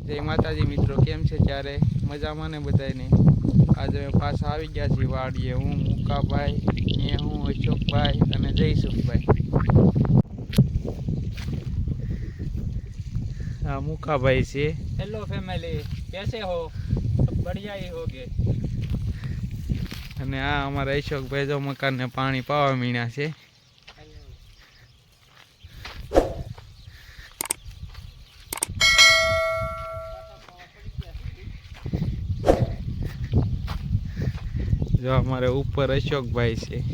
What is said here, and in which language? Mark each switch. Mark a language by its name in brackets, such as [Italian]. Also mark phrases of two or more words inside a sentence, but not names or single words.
[Gujarati] જય માતાજી મિત્રો, કેમ છે ત્યારે મજામાં ને બધાને? આજે અમે પાછા આવી ગયા છીએ વાડીએ. હું મુકાભાઈ ને હું અશોકભાઈ અને જયસુખભાઈ. આ મુકાભાઈ છે. [English] hello family, [Hindi] कैसे हो? सब बढ़िया ही होगे। [Gujarati] અને આ અમારા અશોકભાઈ જો મકાનને પાણી પાવા મીણ્યા છે. જો અમારે ઉપર અશોકભાઈ છે.